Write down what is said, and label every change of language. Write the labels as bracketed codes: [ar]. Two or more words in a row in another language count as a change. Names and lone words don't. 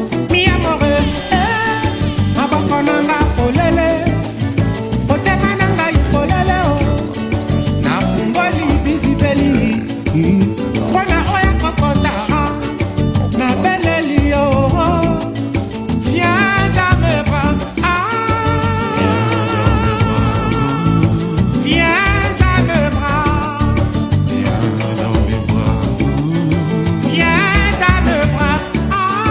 [it] Mi amore, [ln] eh, maboko na nga polele, motema na ngai polele, oh. Na fungoli bizibeli, mpona oya kokota, na beleli, oh. [fr] Viens dans mes bras, ah. Viens dans mes bras. Viens dans mes bras, ah.